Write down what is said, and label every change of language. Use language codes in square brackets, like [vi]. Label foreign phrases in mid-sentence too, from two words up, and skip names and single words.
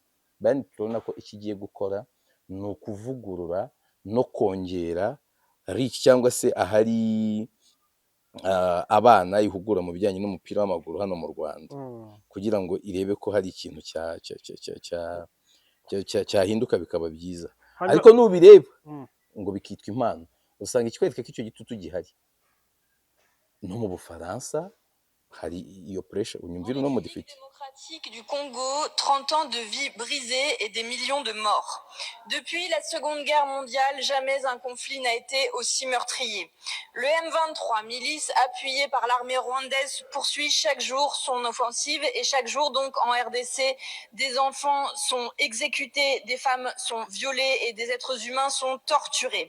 [rw] Bayern turabona ko ikigiye gukora ni ukuvugurura no kongera reach cyangwa se ahari abana ihugura mu bijyanye n'umupira w'amaguru hano mu Rwanda, kugira ngo irebe ko hari ikintu cyahinduka bikaba byiza. Ariko nubireba ngo bikitwa impano, usanga ikikwereka ko icyo gitutu gihari. No mu Bufaransa hari iyo pressure, unyumvira no mu dufite. [fr] Démocratique du Congo, 30 ans de vie brisée et des millions de morts. Depuis la Seconde Guerre mondiale, jamais un conflit n'a été aussi meurtrier. Le M23, milice appuyée par l'armée rwandaise, poursuit chaque jour son offensive et chaque jour donc en RDC, des enfants sont exécutés, des femmes sont violées et des êtres humains sont torturés.